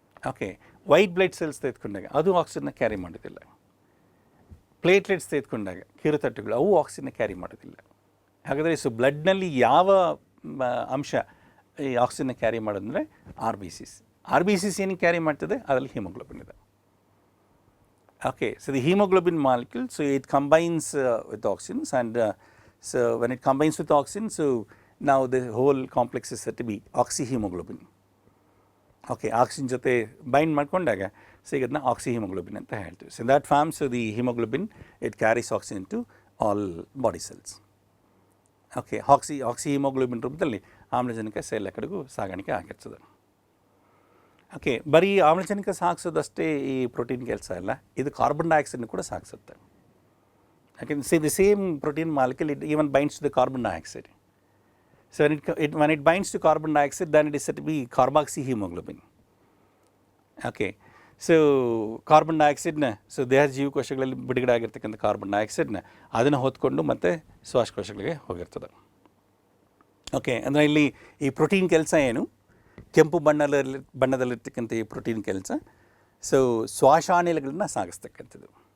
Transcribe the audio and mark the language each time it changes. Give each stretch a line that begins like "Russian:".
Kannada: Okay, white blood cells ತೆಗೆದುಕೊಂಡಾಗ ಅದು ಆಕ್ಸಿಜನ್ನ carry ಮಾಡೋದಿಲ್ಲ. ಪ್ಲೇಟ್ಲೆಟ್ಸ್ ತೆಗೆದುಕೊಂಡಾಗ ಕಿರುತಟ್ಟುಗಳು ಅವು ಆಕ್ಸಿಜನ್ನ ಕ್ಯಾರಿ ಮಾಡೋದಿಲ್ಲ. ಹಾಗಾದರೆ ಸೊ ಬ್ಲಡ್ನಲ್ಲಿ ಯಾವ ಅಂಶ ಈ ಆಕ್ಸಿಜನ್ನ ಕ್ಯಾರಿ ಮಾಡೋದಂದರೆ ಆರ್ ಬಿ ಸಿಸ್ ಏನಕ್ಕೆ ಕ್ಯಾರಿ ಮಾಡ್ತದೆ? ಅದರಲ್ಲಿ ಹಿಮೋಗ್ಲೋಬಿನ್ ಇದೆ.
English: Okay, so the hemoglobin molecule, so it combines with oxygens, and so when it combines with oxygen, so now the whole complex is said to be oxyhemoglobin.
Kannada: Okay, oxygen ಜೊತೆ bind ಮಾಡ್ಕೊಂಡಾಗ so ಈಗ ಅದನ್ನ ಆಕ್ಸಿಹಿಮೋಗ್ಲೋಬಿನ್ ಅಂತ ಹೇಳ್ತೀವಿ.
English: So that forms the haemoglobin, it carries oxygen to all body cells.
Kannada: Okay, ಆಕ್ಸಿಹಿಮೋಗ್ಲೋಬಿನ್ ರೂಪದಲ್ಲಿ ಆಮ್ಲಜನಕ cell ಕಡೆಗೂ ಸಾಗಾಣಿಕೆ ಆಗಿರ್ತದೆ. ಓಕೆ, ಬರೀ ಆಮ್ಲಜನಕ ಸಾಗಿಸೋದಷ್ಟೇ ಈ ಪ್ರೋಟೀನ್ ಕೆಲಸ ಇಲ್ಲ, ಇದು ಕಾರ್ಬನ್ ಡೈಆಕ್ಸೈಡ್ನ ಕೂಡ ಸಾಗಿಸುತ್ತೆ.
English: ಯಾಕೆಂದರೆ see the same protein molecule it even binds to the carbon dioxide. So when it binds to carbon dioxide, then it is said to be carboxyhemoglobin.
Kannada: Okay, so carbon ಡೈಆಕ್ಸೈಡ್ನ so ದೇಹ ಜೀವಕೋಶಗಳಲ್ಲಿ ಬಿಡುಗಡೆ ಆಗಿರ್ತಕ್ಕಂಥ carbon ಡೈಆಕ್ಸೈಡ್ನ ಅದನ್ನು ಹೊತ್ಕೊಂಡು ಮತ್ತು ಶ್ವಾಸಕೋಶಗಳಿಗೆ ಹೋಗಿರ್ತದೆ. Okay, ಅಂದರೆ ಇಲ್ಲಿ ಈ ಪ್ರೋಟೀನ್ ಕೆಲಸ ಏನು? ಕೆಂಪು ಬಣ್ಣದಲ್ಲಿರ್ತಕ್ಕಂಥ ಈ ಪ್ರೋಟೀನ್ ಕೆಲಸ ಸೊ ಶ್ವಾಸಾನಿಲಗಳನ್ನ ಸಾಗಿಸ್ತಕ್ಕಂಥದ್ದು.